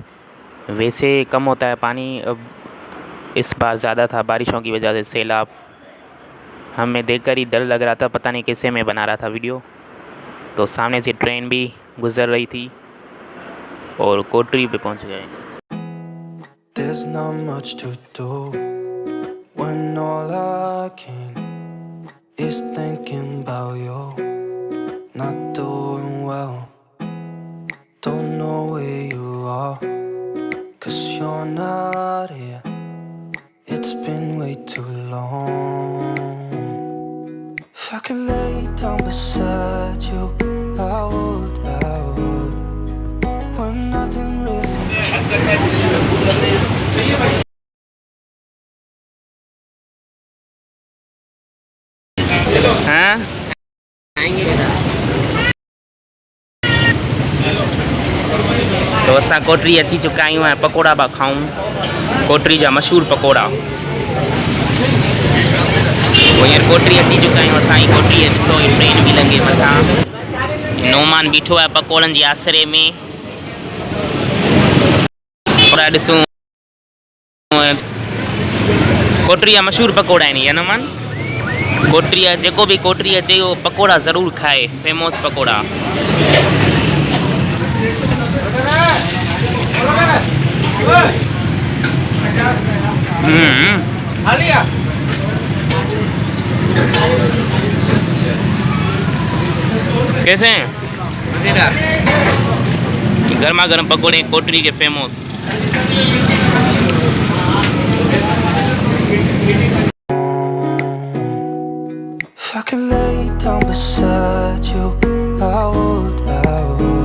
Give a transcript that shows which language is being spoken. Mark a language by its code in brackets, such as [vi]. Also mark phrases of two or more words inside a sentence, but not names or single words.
[hi] वैसे कम होता है पानी, अब इस बार ज़्यादा था बारिशों की वजह से सैलाब। हमें देखकर ही डर लग रहा था, पता नहीं कैसे मैं बना रहा था वीडियो। तो सामने से ट्रेन भी गुज़र रही थी और कोटरी पे पहुँच गए। [en] When all I can is thinking about you, not doing well. Don't know where you are, 'cause you're not here. It's been way too long. If I could lay down beside you, I would. When nothing really [sd] हाँ तो असां कोटरी अची चुका आहियूं ऐं पकोड़ा पिया खाऊं। कोटरी जा मशहूर पकोड़ा। वो यार कोटरी अची चुका आहियूं असां ई कोटरी ॾिसो ही ट्रेन बि लंघे मथां नोमान बीठो आहे पकोड़नि जे आसरे में पकोड़ा ॾिसूं कोटरी जा मशहूरु पकोड़ा आहिनि या नोमान कोटरी जा जेको बि कोटरी अचे उहो पकोड़ा ज़रूरु खाए फेमस पकोड़ा [hi] कैसे हैं गर्मा गर्म पकोड़े कोटरी के फेमस [en] If I could lay down beside you, I would.